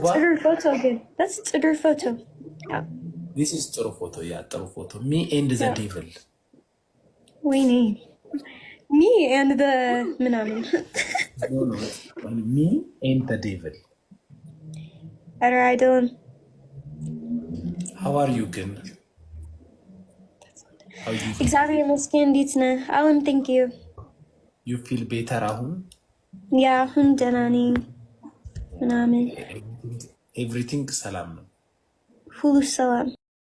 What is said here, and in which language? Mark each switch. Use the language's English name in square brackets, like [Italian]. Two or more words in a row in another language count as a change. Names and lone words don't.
[Amharic] That's ጥሩ ፎቶ። [English] This is [Amharic] ጥሩ ፎቶ። ያ ጥሩ ፎቶ። [English] me and the devil። [Amharic] ወይኔ [English] me and the [Amharic] ምናምን። [English] me and the devil። [Amharic] ኧረ አይደለም። [English] How are you ግን? [Amharic] እግዚአብሔር ይመስገን። እንዴት ነህ? አሁን [English] thank you። You feel better አሁን? [Amharic] ያ አሁን ደህና ነኝ ምናምን። ኤቭሪቲንግ ሰላም ነው? ሁሉ ሰላም